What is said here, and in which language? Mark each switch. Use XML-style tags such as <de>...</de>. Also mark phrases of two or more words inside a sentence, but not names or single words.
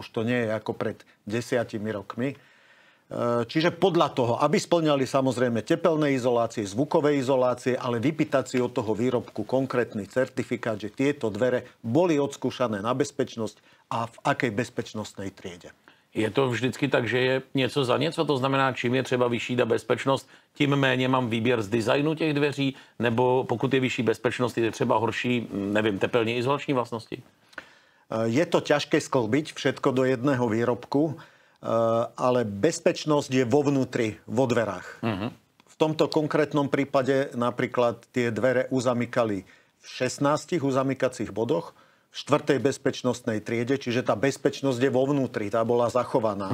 <sk>Už to nie je ako pred 10 rokmi. Čiže podľa toho, aby spĺňali samozrejme tepelné izolácie, zvukové izolácie, ale vypýtať si od toho výrobku konkrétny certifikát, že tieto dvere boli odskúšané na bezpečnosť a v akej bezpečnostnej triede.</sk> <cs>Je to vždycky tak, že je něco za něco? To znamená, čím je třeba vyšší ta bezpečnost, tím méně mám výběr z designu těch dveří, nebo pokud je vyšší bezpečnost, je třeba horší, nevím, tepelně izolační vlastnosti?</cs> <sk>Je to ťažké sklbiť všetko do jedného výrobku, ale bezpečnosť je vo vnútri, vo dverách. V tomto konkrétnom prípade napríklad tie dvere uzamykali v 16 uzamykacích bodoch, v 4. bezpečnostnej triede, čiže tá bezpečnosť je vo vnútri, tá bola zachovaná.</sk>